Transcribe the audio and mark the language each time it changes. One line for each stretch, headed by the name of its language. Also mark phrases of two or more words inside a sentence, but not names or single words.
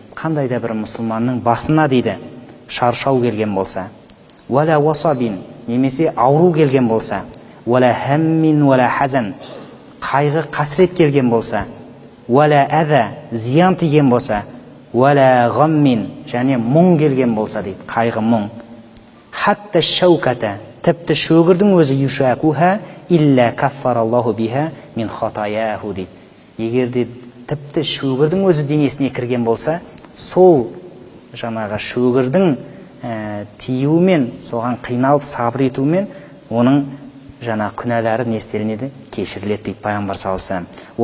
Kazakh: Қандай да бір мұсылманның басына дейді шаршау келген болса,
Arabic: ولا وصب,
Kazakh: немесе ауру келген болса,
Arabic: ولا هم ولا حزن,
Kazakh: қайғы қасірет келген болса,
Arabic: ولا أذى,
Kazakh: зиян тиген болса,
Arabic: ولا غم,
Kazakh: және мұң келген болса дейді, қайғы мұң,
Arabic: حتى الشوكة,
Kazakh: тіпті шөгірдің өзі
Arabic: يشاكها إلا كفر الله بها من خطاياه
Kazakh: дейді. Егерде тіпті шөгірдің өзі денесіне кірген болса, сол жаңағы шөгірдің тиюімен, соған қиналып сабыр етуімен оның жаңа күнәлары не істелінеді, кешіріледі дейді пайғамбар
Arabic: صلى الله عليه وسلم.